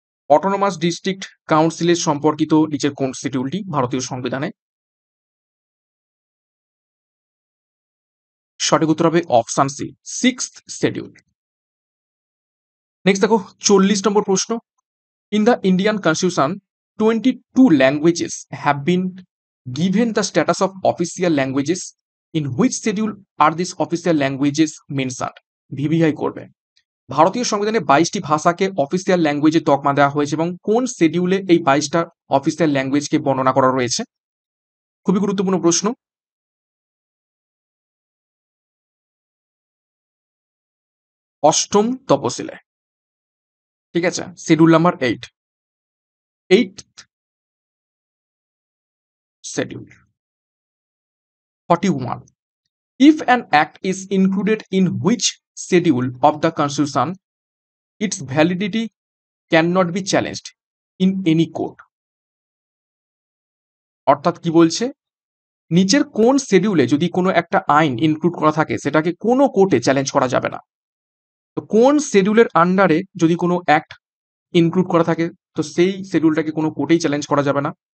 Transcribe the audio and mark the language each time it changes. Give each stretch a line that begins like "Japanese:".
Bangla: Autonomous district কাউন্সিলের সম্পর্কিত নিচের কোন শিডিউলটি ভারতীয় সংবিধানে? সঠিক উত্তর হবে option C sixth schedule. Next দেখো 40 নম্বর প্রশ্ন
English: In the Indian constitution 22 languages have been given the status of official languages in which schedule are these official languages mentioned?
Bangla: VVI করবে। ভারতীয় সংবিধানে 22টি ভাষাকে অফিসিয়াল ল্যাঙ্গুয়েজে তকমা দেওয়া হয়েছে এবং কোন শিডিউলে এই 22টা অফিসিয়াল ল্যাঙ্গুয়েজকে বর্ণনা করা রয়েছে? খুবই গুরুত্বপূর্ণ প্রশ্ন। অষ্টম তপশিলে, ঠিক আছে, schedule number 8 schedule.
English: 41 if an act is included in which schedule of the constitution its validity cannot be challenged in any court.
Bangla: অর্থাৎ কি বলছে, নিচের কোন শিডিউলে যদি কোনো একটা আইন ইনক্লুড করা থাকে সেটাকে কোনো কোর্টে চ্যালেঞ্জ করা যাবে না। তো কোন শিডিউলের আন্ডারে যদি কোনো অ্যাক্ট ইনক্লুড করা থাকে তো সেই শিডিউলটাকে কোনো কোর্টেই চ্যালেঞ্জ করা যাবে না।